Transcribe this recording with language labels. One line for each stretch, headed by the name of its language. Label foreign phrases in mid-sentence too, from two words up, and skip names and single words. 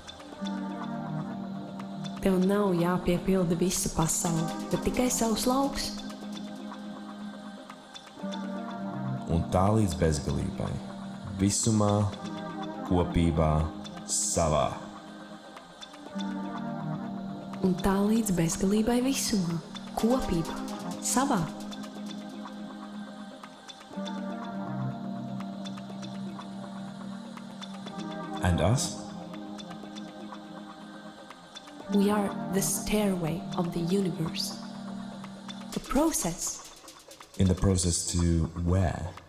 Latvian: Tev nav jāpiepilda visa pasaule, bet tikai savs lauks. un tā līdz bezgalībai, visumā, kopībā, savā. Un tā līdz bezgalībai visumā, kopībā, savā.
English: And us? We are the stairway of the universe. The process In the process to where?